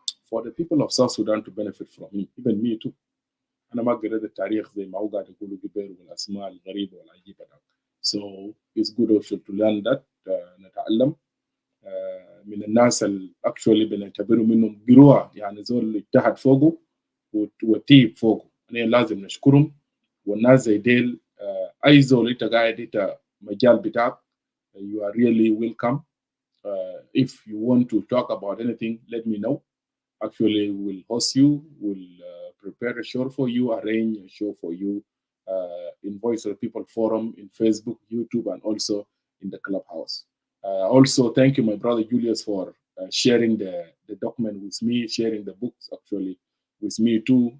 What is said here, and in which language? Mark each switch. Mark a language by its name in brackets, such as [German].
[English] For the people of South Sudan to benefit from him, even me too. [Arabic] أنا ما قريت التاريخ زي ما هو قاعد يقولوا قبل والأسماء الغريبة والعجيبة. [English] So it's good also to learn that. [Arabic] نتعلم من الناس اللي actually بنعتبروا منهم قروة يعني زول اللي اجتهد فوقه وتيب فوقه. يعني لازم نشكرهم والناس زي ديل أي زول أنت قاعد أنت مجال بتاعك [English] you are really welcome. If you want to talk about anything, let me know. Actually, we'll host you, we'll prepare a show for you, arrange a show for you in Voice of the People Forum, in Facebook, YouTube, and also in the Clubhouse. Also, thank you, my brother Julius, for sharing the document with me, sharing the books actually with me too.